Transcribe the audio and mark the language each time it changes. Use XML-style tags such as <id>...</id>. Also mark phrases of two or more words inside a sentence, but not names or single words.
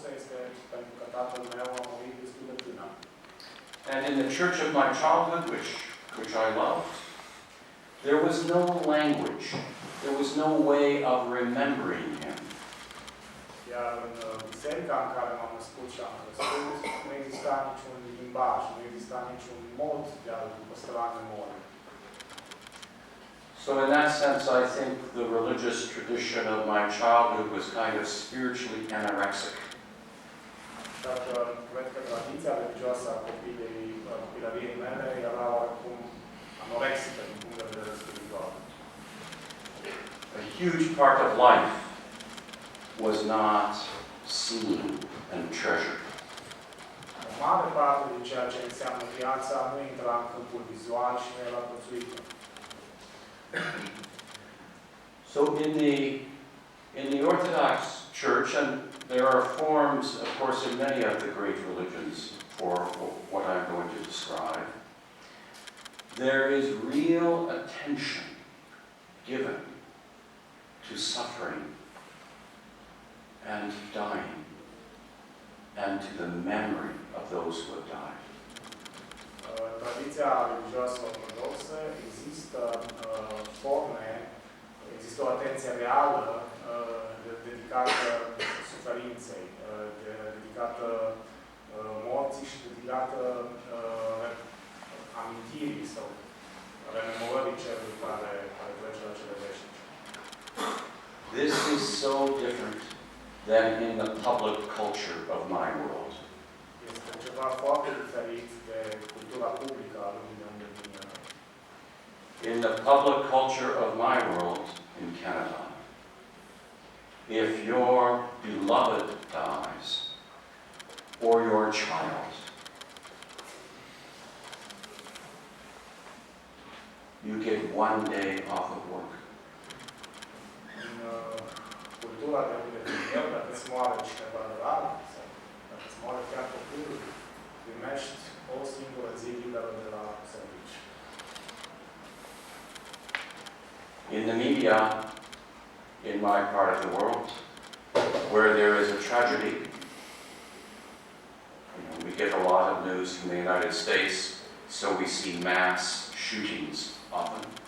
<ro>este pentru că tatăl meu a murit destul de tânăr.</ro> <en>And in the church of my childhood, which I loved, there was no language. There was no way of remembering him.</en> <ro>Iar în biserica în care m-am născut și am crescut, nu exista niciun limbaj, nu exista niciun mod de a-l păstra în memorie.</ro> <en>So in that sense, I think the religious tradition of my childhood was kind of spiritually anorexic.</en> <ro>Așa că cred că tradiția religioasă a copilăriei mele era oarecum anorexică din punct de vedere spiritual.</ro> <en>A huge part of life was not seen and treasured.</en> <ro>O mare parte din ceea ce înseamnă viața nu intra în câmpul vizual și nu era prețuită.</ro> <en>So in the Orthodox Church, and there are forms, of course, in many of the great religions for what I'm going to describe, there is real attention given to suffering and dying and to the memory of those who have died.</en> <ro>În tradiția religioasă ortodoxă există forme, există o atenție reală dedicată suferinței, dedicată morții și dedicată amintirii sau rememorării celui care trece la cele veșnice.</ro> <en>This is so different than in the public culture of my world.</en> <ro>Este ceva foarte diferit de cultura publică a lumii de unde vin eu.</ro> <en>In the public culture of my world in Canada, if your beloved dies or your child, you get 1 day off of work.</en> <ro>În cultura de unde vin eu, dacă îți moare cineva drag, sau dacă îți moare chiar copilul, primești o singură zi liberă de la serviciu.</ro> <en>In the media, in my part of the world, where there is a tragedy, we get a lot of news from the United States, so we see mass shootings often.</en>